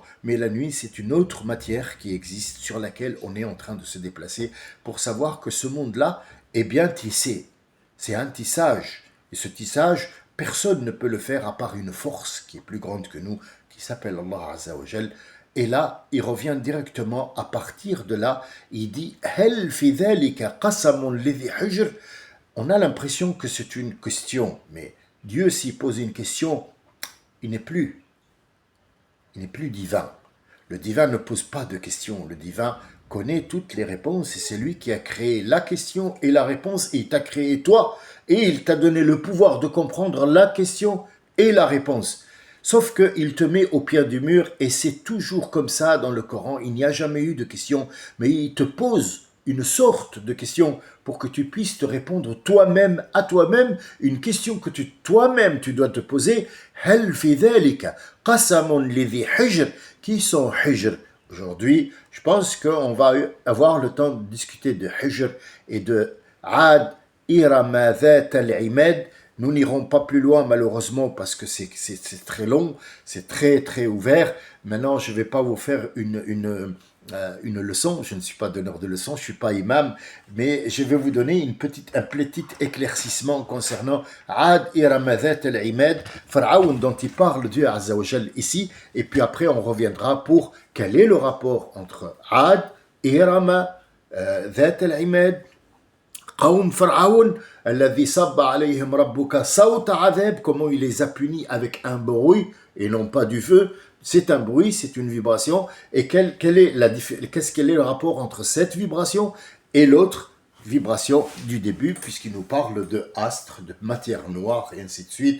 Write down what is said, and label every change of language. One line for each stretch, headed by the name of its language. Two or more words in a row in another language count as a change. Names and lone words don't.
French: Mais la nuit, c'est une autre matière qui existe, sur laquelle on est en train de se déplacer, pour savoir que ce monde-là est bien tissé. C'est un tissage. Et ce tissage, personne ne peut le faire à part une force qui est plus grande que nous, qui s'appelle
Arabic: الله عز وجل.
French: Et là, il revient directement à partir de là, il dit
Arabic: هل في ذلك قسم لذي حجر.
French: On a l'impression que c'est une question, mais Dieu, s'il pose une question, il n'est plus, il n'est plus divin. Le divin ne pose pas de questions. Le divin connaît toutes les réponses et c'est lui qui a créé la question et la réponse et il t'a créé toi et il t'a donné le pouvoir de comprendre la question et la réponse. Sauf qu'il te met au pied du mur et c'est toujours comme ça dans le Coran. Il n'y a jamais eu de question, mais il te pose une sorte de question pour que tu puisses te répondre toi-même à toi-même, une question que toi-même tu dois te poser.
Arabic: هل في ذلك قسم لذي حجر.
French: Qui sont hijr? Aujourd'hui, je pense qu'on va avoir le temps de discuter de hijr et de Ad, Irama, Dhat al-Imad. Nous n'irons pas plus loin malheureusement parce que c'est très long, c'est très très ouvert. Maintenant, je ne vais pas vous faire une leçon, je ne suis pas donneur de leçons, je ne suis pas imam, mais je vais vous donner un petit éclaircissement concernant Ad, Iram, Dhat al-Imad, Pharaon dont il parle Dieu
Arabic: عز وجل
French: ici, et puis après on reviendra pour quel est le rapport entre Ad, Iram, Dhat al-Imad,
Arabic: قوم فرعون الذي صب عليهم ربك صوت عذاب,
French: comment il les a punis avec un bruit et non pas du feu. C'est un bruit, c'est une vibration. Et quel est le rapport entre cette vibration et l'autre vibration du début, puisqu'il nous parle de astre, de matière noire, et ainsi de suite.